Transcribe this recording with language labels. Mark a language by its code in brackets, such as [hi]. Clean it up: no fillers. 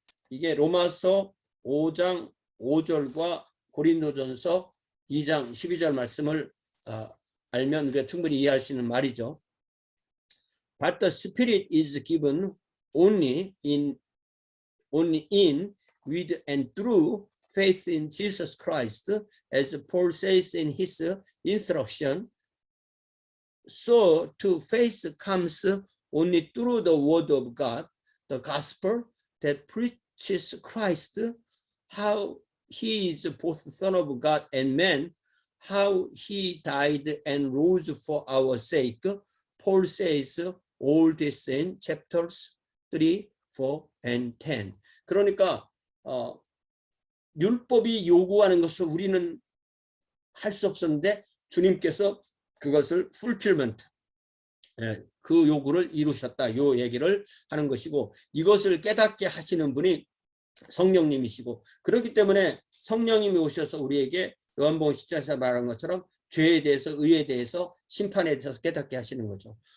[ko] 이게 로마서 5장 5절과 고린도전서 2장 12절 말씀을 알면 우리가 충분히 이해할 수 있는 말이죠. [en] But the Spirit is given only in with and through faith in Jesus Christ, as Paul says in his instruction. So to faith comes only through the word of God, the gospel that preaches Christ, how he is both Son of God and man, how he died and rose for our sake. Paul says all this in chapters 3, 4, and 10. [ko] 그러니까 율법이 요구하는 것을 우리는 할 수 없었는데 주님께서 그것을 fulfillment, 그 요구를 이루셨다. 요 얘기를 하는 것이고, 이것을 깨닫게 하시는 분이 성령님이시고, 그렇기 때문에 성령님이 오셔서 우리에게 요한복음 10장에서 말한 것처럼 죄에 대해서, 의에 대해서, 심판에 대해서 깨닫게 하시는 거죠.